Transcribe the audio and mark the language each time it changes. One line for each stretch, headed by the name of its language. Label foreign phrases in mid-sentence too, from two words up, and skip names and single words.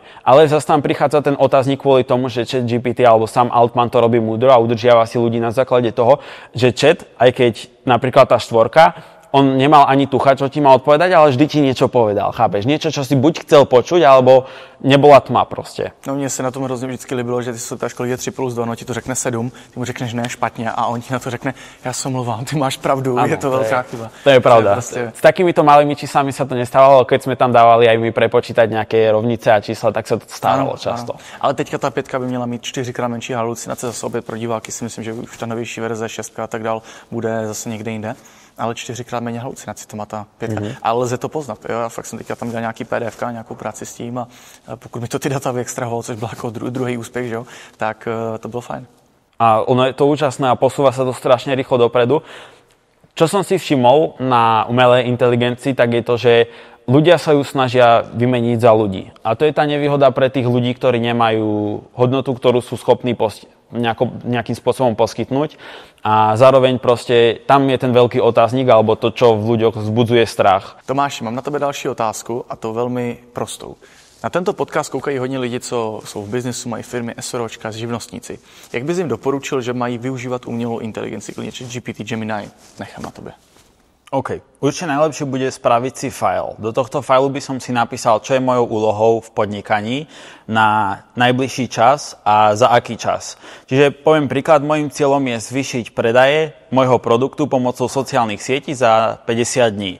Slovak: Ale zase tam prichádza ten otáznik kvôli tomu, že ChatGPT alebo Sam Altman to robí múdro a udržiava si ľudí na základe toho, že chat, aj keď napríklad tá 4, on nemal ani tucha, čo ti mal odpovedať, ale vždy ti niečo povedal, chápeš? Niečo, čo si buď chcel počuť, alebo nebola tma prostě.
Czech: No mně se na tom hrozně vždycky líbilo, že ty se ta škola 3+2, no ti to řekne 7, ty mu řekneš ne, špatně a on ti na to řekne, já se omlouvám, ty máš pravdu, ano, je to velká chyba. To je pravda. Prostě...
Slovak: S takýmito malými číslami sa to nestávalo, keď sme tam dávali aj my prepočítať nejaké rovnice a čísla, tak sa to stávalo často.
Czech: Ano. Ale teďka ta 5 by měla mít 4x menší halucinace, zase opět pro diváky si myslím, že už ta novější verze 6 a tak dál bude zase někde jinde. Ale 4x méně halucinací to má ta 5. Ale lze to poznat. Jo? Já fakt jsem teďka tam dělal nějaký PDF, nějakou práci s tím a pokud mi to ty data vyextrahovalo, což byl jako druhý úspěch, že jo? Tak to bylo fajn.
Slovak: A ono je to úžasné a posúva sa to strašne rýchlo dopredu. Čo som si všimol na umelej inteligencii, tak je to, že ľudia sa ju snažia vymeniť za ľudí. A to je tá nevýhoda pre tých ľudí, ktorí nemajú hodnotu, ktorú sú schopní nejakým spôsobom poskytnúť. A zároveň proste tam je ten veľký otáznik, alebo to, čo v ľuďoch vzbudzuje strach.
Czech: Tomáši, mám na tebe další otázku a to velmi prostou. Na tento podcast koukají hodně lidi, co jsou v biznesu, mají firmy, SROčka, živnostníci. Jak bys jim doporučil, že mají využívat umělou inteligenci, klidně GPT, Gemini? Nechám na tobě.
Slovak: OK. Určite najlepšie bude spraviť si file. Do tohto failu by som si napísal, čo je mojou úlohou v podnikaní na najbližší čas a za aký čas. Čiže poviem príklad, môjim cieľom je zvýšiť predaje môjho produktu pomocou sociálnych sietí za 50 dní.